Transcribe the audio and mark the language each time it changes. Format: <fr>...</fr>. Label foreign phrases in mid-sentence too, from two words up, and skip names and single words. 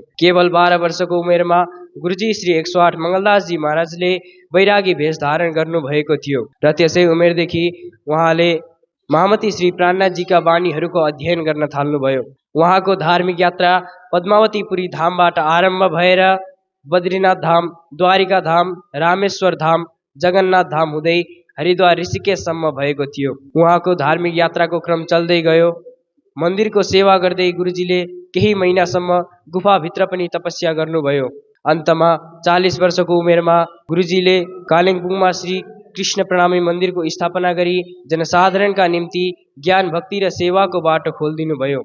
<ne>केवल 12 वर्षको उमेरमा गुरुजी श्री 108 मङ्गलदासजी महाराजले वैरागी भेष धारण गर्नुभएको थियो र त्यसै उमेरदेखि उहाँले महामती श्री प्राणनाथजीका वाणीहरूको अध्ययन गर्न थाल्नुभयो। उहाँको धार्मिक यात्रा पद्मावतीपुरी धामबाट आरम्भ भएर बद्रीनाथ धाम, द्वारिका धाम, रामेश्वर धाम, जगन्नाथ धाम हुँदै हरिद्वार ऋषिकेशसम्म भएको थियो। उहाँको धार्मिक यात्राको क्रम चल्दै गयो। मन्दिरको सेवा गर्दै गुरुजीले केही महिनासम्म गुफाभित्र पनि तपस्या गर्नुभयो। अन्तमा 40 वर्षको उमेरमा गुरुजीले कालिम्पोङमा श्री कृष्ण प्रणामी मन्दिरको स्थापना गरी जनसाधारणका निम्ति ज्ञान, भक्ति र सेवाको बाटो खोलिदिनु भयो।</ne>